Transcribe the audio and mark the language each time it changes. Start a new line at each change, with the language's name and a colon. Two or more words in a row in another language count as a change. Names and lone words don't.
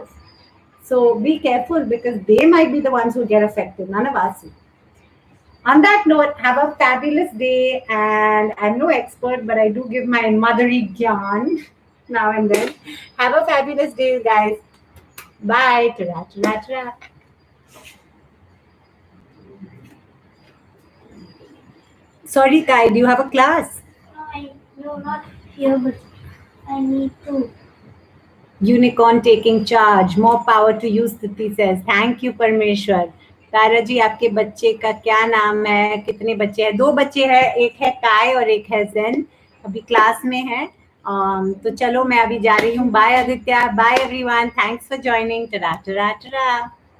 English: So be careful because they might be the ones who get affected. None of us will. On that note, have a fabulous day. And I'm no expert, but I do give my motherly gyan now and then. Have a fabulous day, guys. Bye. Ta-ra, ta-ra, ta-ra. Sorry, Kai, do you have a class? No, not here, but I need to. Unicorn taking charge. More power to you, Stiti says. Thank you, Parmeshwar.
Hindi: तारा जी, आपके बच्चे का क्या नाम है? कितने बच्चे हैं? 2 बच्चे हैं, एक है काय और एक है जेन. अभी क्लास में है. तो चलो मैं अभी जा रही हूँ. बाय आदित्य.
English: bye everyone. Thanks for joining. Ta-ra ta-ra ta-ra.